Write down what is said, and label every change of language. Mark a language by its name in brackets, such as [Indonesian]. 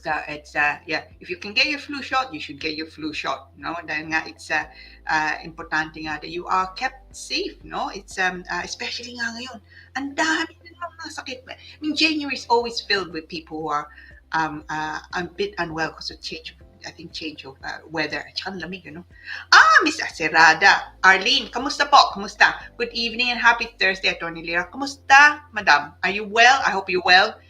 [English] It's if you can get your flu shot, you should get your flu shot, no? Dahil nga it's importante nga that you are kept safe, no? It's especially [Filipino] nga ngayon, ang dami din mga sakit. [English] I mean, January is always filled with people who are a bit unwell because of change of weather. [Filipino] Tsaka lamig, ano? Miss Acerada. Arlene, kamusta po? Kamusta? [English] Good evening and happy Thursday, Attorney Lira. [Filipino] Kamusta, madam? [English] Are you well? I hope you're well.